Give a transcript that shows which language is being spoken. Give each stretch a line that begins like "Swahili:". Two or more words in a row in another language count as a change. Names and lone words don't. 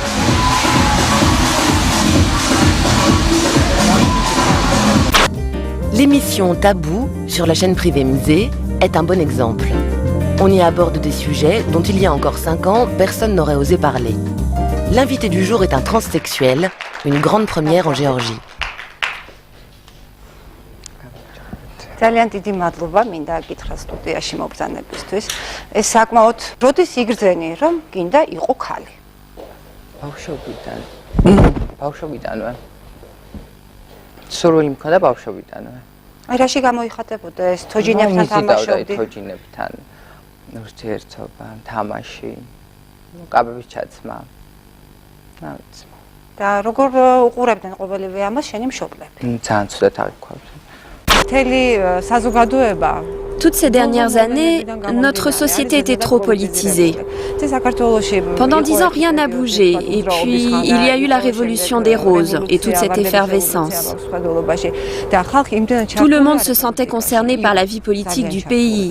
French: L'émission Tabou sur la chaîne privée Mzé est un bon exemple. On y aborde des sujets dont il y a encore 5 ans, personne n'aurait osé parler. L'invité du jour est un transsexuel, une grande première en Géorgie.
Georgian: ძალიან დიდი მადლობა მინდა აკითხა სტუდიაში მობრძანებისთვის. ეს საკმაოდ როდის იგრძენი რომ გინდა იყო ქალი? ბავშვობიდანვე. სურვილი მქონდა ბავშვობიდანვე. აი რაში გამოიხატებოდა ეს თოჯინებთან თამაშობდი? თოჯინებთან ურთიერთობა, თამაში, კაბების ჩაცმა. რა ვიცი. და როგორ უყურებდნენ ყოველივე ამას შენი მშობლები? ძალიან ცუდად აღიქვამდნენ.
French: Toutes ces dernières années, notre société était trop politisée. Pendant 10 ans, rien n'a bougé. Et puis, il y a eu la révolution des roses et toute cette effervescence. Tout le monde se sentait concerné par la vie politique du pays.